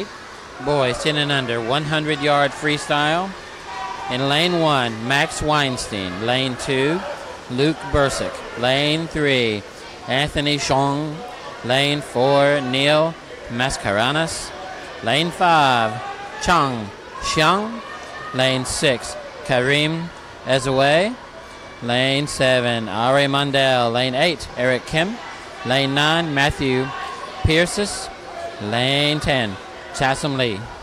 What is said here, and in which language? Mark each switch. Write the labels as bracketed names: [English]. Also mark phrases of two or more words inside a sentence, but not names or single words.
[English] Boys 10 and under, 100-yard freestyle. In lane 1, Max Weinstein. Lane 2, Luke Bursick. Lane 3, Anthony Chong. Lane 4, Neil Mascarenas. Lane 5, Chang Xiang. Lane 6, Karim Ezoué. Lane 7, Ari Mundell. Lane 8, Eric Kim. Lane 9, Matthew Pierces. Lane 10, Chassam Lee.